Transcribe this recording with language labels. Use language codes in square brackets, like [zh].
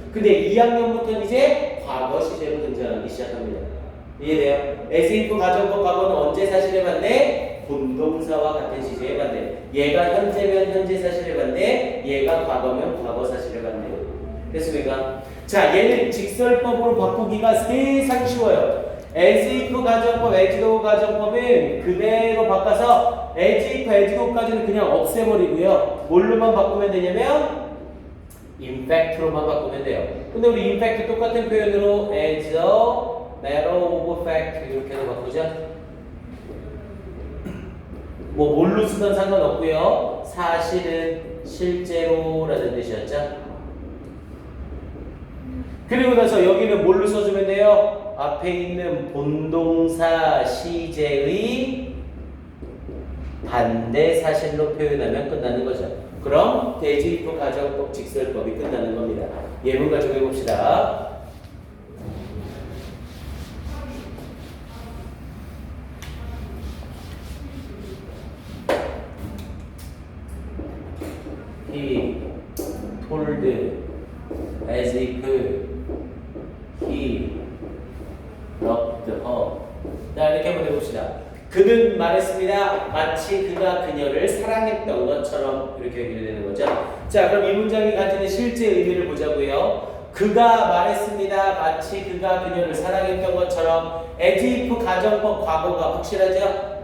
[ko] 근데 2학년부터는 이제 과거 시제로 등장하기 시작합니다. 이해돼요? as if 가정법 과거는 언제 사실에 반대? 본동사와 같은 시제에 반대. 얘가 현재면 현재 사실에 반대, 얘가 과거면 과거 사실에 반대. 됐습니까? 자, 얘는 직설법으로 바꾸기가 세상 쉬워요. as if 가정법, as though 가정법은 그대로 바꿔서 as if, as though까지는 그냥 없애버리고요. 뭘로만 바꾸면 되냐면 in fact로만 바꾸면 돼요. 근데 우리 in fact 똑같은 표현으로 as a matter of fact 이렇게도 바꾸자. 뭐 뭘로 쓰든 상관없고요. 사실은 실제로라는 뜻이었죠. 그리고 나서 여기는 뭘로 써주면 돼요? 앞에 있는 본동사 시제의 반대 사실로 표현하면 끝나는 거죠. 그럼 대지이프 가정법 직설법이 끝나는 겁니다. 예문 가지고 해봅시다. [en] He told as if he loved her. [ko] 자, 이렇게 한번 해봅시다. 그는 말했습니다. 마치 그가 그녀를 사랑했던 것처럼 이렇게 얘기를 되는 거죠. 자, 그럼 이 문장이 가지는 실제 의미를 보자고요. 그가 말했습니다. 마치 그가 그녀를 사랑했던 것처럼. as if 가정법 과거가 확실하죠?